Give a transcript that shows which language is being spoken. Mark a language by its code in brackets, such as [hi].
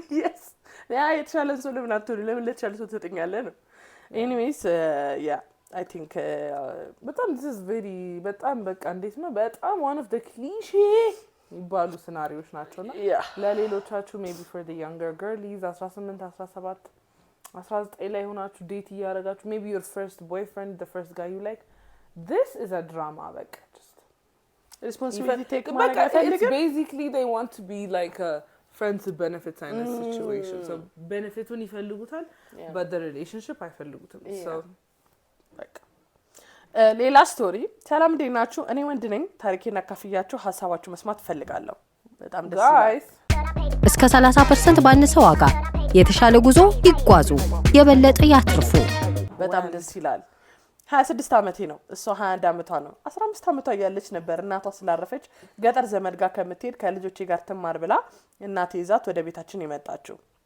[am] yes የተሻለ ሰው ለምን አትሆን ለምን ለተሻለ ሰው ትጠኛለህ ነው [en] anyways yeah I think በጣም this is very [am] በጣም በቃ እንዴት ነው በጣም [en] one of the cliché [am] ባሉ ሲናሪዮች ናቸውና ለሌሎቻችሁ [en] maybe for the younger girlies 18 17 19 [am] ላይ ሆናችሁ ዴት ያረጋችሁ [en] maybe your first boyfriend the first guy you like this is a drama [am] በቃ [en] just [am] responsibility take ማድረግ አይፈልግም [en] basically they want to be like a friends with benefits kind of situation so benefitun [am] ይፈልጉታል [en] but the relationship [am] አይፈልጉትም [en] so [am] በቃ ሌላ ስቶሪ ሰላም እንደናችሁ እኔ ወንድ ነኝ ታሪኬን አካፍያችሁ ሐሳባችሁ መስማት ፈልጋለሁ በጣም ደስ ይላል እስከ 30% ባነሰ ዋጋ የተሻለ ጉዞ ይጓዙ የበለጠ ያትርፉ በጣም ደስ ይላል 26 አመቴ ነው እሷ 21 አመቷ ነው 15 አመቷ ያለች ነበር እናቷ ስላረፈች ገጠር ዘመድ ጋር ከምትሄድ ከልጆቼ ጋር ትማር ብላ እናቴ ይዛት ወደ ቤታችን የመጣችው